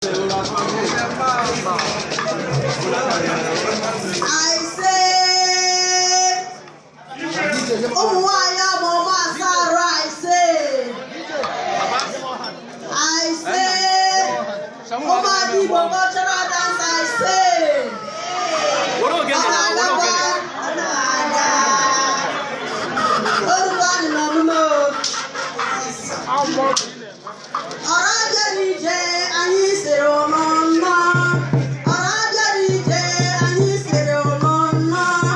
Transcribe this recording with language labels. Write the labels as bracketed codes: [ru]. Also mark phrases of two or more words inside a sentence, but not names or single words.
[en] I say, [ig] ụmụ nwaanyị ama ọma asaa arụ, [en] I say. I say, [ig] ụmụ ada Igbo [en] cultural dance, I say. [ig] Were ogene na, were ogene. Ọ na-aga. Orúkọ dị n'omume o. Ọra bịara ije, anyị sịrị ụnụ nnọọ. Ọra bịara ije, anyị sịrị ụnụ nnọọ.